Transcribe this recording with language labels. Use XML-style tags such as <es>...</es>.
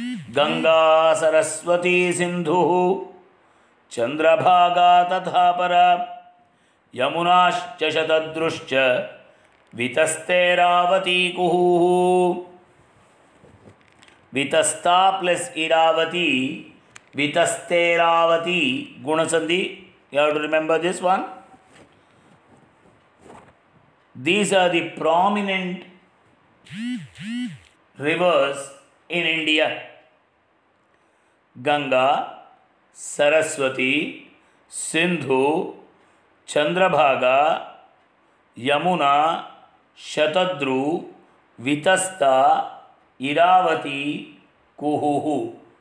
<sa>गंगा सरस्वती सिंधु चंद्रभागा तथा परा यमुनाश्च शतद्रुश्च वितस्तेरावती कुहुः.</sa> <kn>Vitasta plus Iravati, ವಿತಸ್ತೇರಾವತಿ ಗುಣಸಂಧಿ.</kn> <en>You have to remember this one. These are the prominent rivers in India. Ganga, Saraswati, Sindhu, Chandrabhaga, Yamuna, Shatadru, Vitasta, Iravati, Kuhuhu.</en>